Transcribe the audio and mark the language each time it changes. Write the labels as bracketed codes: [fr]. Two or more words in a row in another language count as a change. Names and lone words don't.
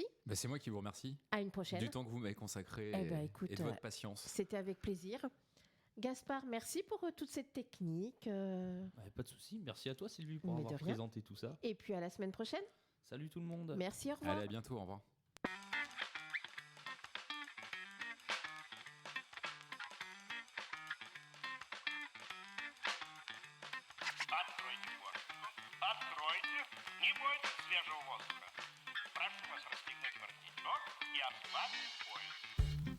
[fr] C'est moi qui vous remercie. À une prochaine. Du temps que vous m'avez consacré écoute, et de votre patience. C'était avec plaisir. Gaspard, merci pour toute cette technique. Pas de souci. Merci à toi, Sylvie, pour avoir présenté tout ça. Et puis à la semaine prochaine. Salut tout le monde. Merci, au revoir. Allez, à bientôt, au revoir. [ru] Откройте форточку. Откройте. Не бойтесь свежего воздуха. Прошу вас расстегнуть воротничок и ослабить пояс.